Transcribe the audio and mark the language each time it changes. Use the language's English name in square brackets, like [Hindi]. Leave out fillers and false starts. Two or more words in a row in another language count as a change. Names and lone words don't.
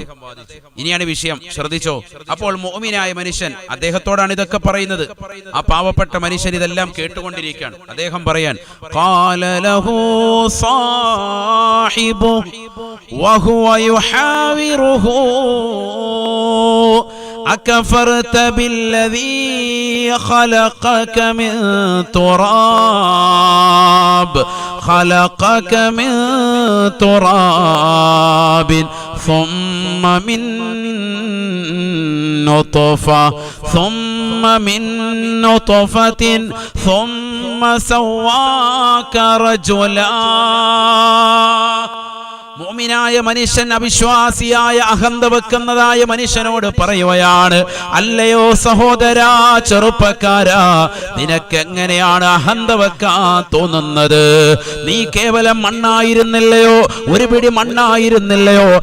[Malayalam] ഇനിയാണ് വിഷയം, ശ്രദ്ധിച്ചോ. അപ്പോൾ മുഅ്മിനായ മനുഷ്യൻ അദ്ദേഹത്തോടാണ് ഇതൊക്കെ പറയുന്നത്. ആ പാവപ്പെട്ട മനുഷ്യൻ ഇതെല്ലാം കേട്ടുകൊണ്ടിരിക്കുകയാണ്. അദ്ദേഹം പറയാൻ [Arabic] قال له صاحبه وهو يحاوره أكفرت بالذي خلقك من تراب ثم من نطفة ثم سواك رجلا. [Malayalam] മുഅ്മിനായ മനുഷ്യൻ അവിശ്വാസിയായ അഹന്ത വെക്കുന്നതായ മനുഷ്യനോട് പറയുകയാണ്, അല്ലയോ സഹോദരാ, ചെറുപ്പക്കാരാ, നിനക്കെങ്ങനെയാണ് അഹന്ത വെക്കാൻ തോന്നുന്നത്? നീ കേവലം മണ്ണായിരുന്നില്ലയോ, ഒരു പിടി മണ്ണായിരുന്നില്ലയോ?